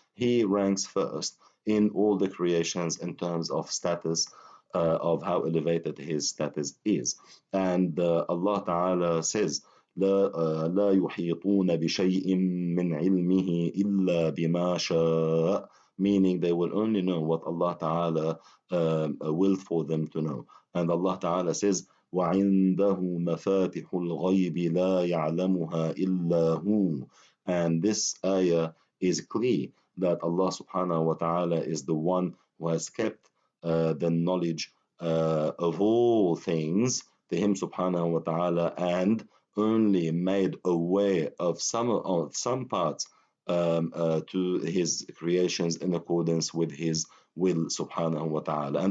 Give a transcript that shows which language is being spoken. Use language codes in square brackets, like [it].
[en] He ranks first in all the creations in terms of status, of how elevated his status is. And Allah Ta'ala says, [ar] لا يحيطون بشيء من علمه إلا بما شاء, [en] meaning they will only know what Allah Ta'ala willed for them to know. And Allah Ta'ala says, [ar] وعنده مفاتح الغيب لا يعلمها إلا هو. [en] And this ayah is clear that Allah Subhanahu wa Ta'ala is the one who has kept the knowledge of all things to Him Subhanahu wa Ta'ala, and only made aware of some parts to His creations in accordance with His will Subhanahu wa Ta'ala.